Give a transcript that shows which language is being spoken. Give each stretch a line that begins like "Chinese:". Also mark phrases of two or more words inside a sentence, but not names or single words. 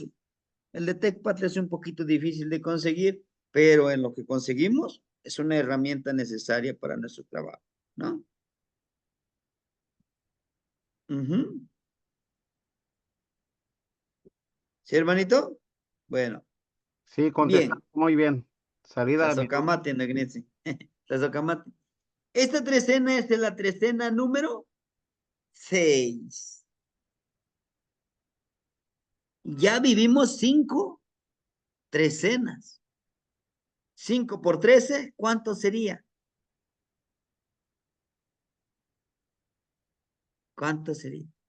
Spanish: El de TechPad es un poquito difícil de conseguir, pero en lo que conseguimos es una herramienta necesaria para nuestro trabajo, ¿no? Ujú. ¿Sí, hermanito? Bueno, Sí, contestaste bien. muy bien. Salida a mi duda.
Nahuatl languages: Tlazocamate, Negnitzi. Tlazocamate.
Spanish: Esta trecena es de la trecena número 6. Ya vivimos 5 trecenas. 5 por 13, ¿cuánto sería? ¿Cuánto sería?